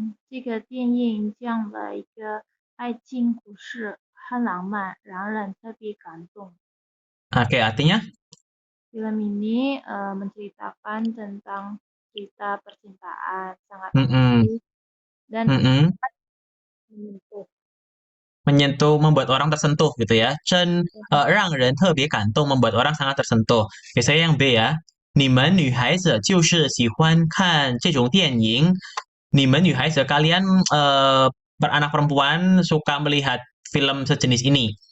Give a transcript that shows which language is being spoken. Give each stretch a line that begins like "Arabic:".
Chinese: 这个电影讲了一个爱情故事，很浪漫，让人特别感动。
Indonesian: Oke, artinya? Film ini menceritakan tentang cerita percintaan sangat romantis dan menyentuh, membuat orang tersentuh gitu ya.
Chinese: 让人特别感动
Indonesian: membuat orang sangat tersentuh. Oke, saya yang B ya.
Chinese: 你们女孩子就是喜欢看这种电影。你们女孩子
Indonesian: kalian anak perempuan suka melihat film sejenis ini.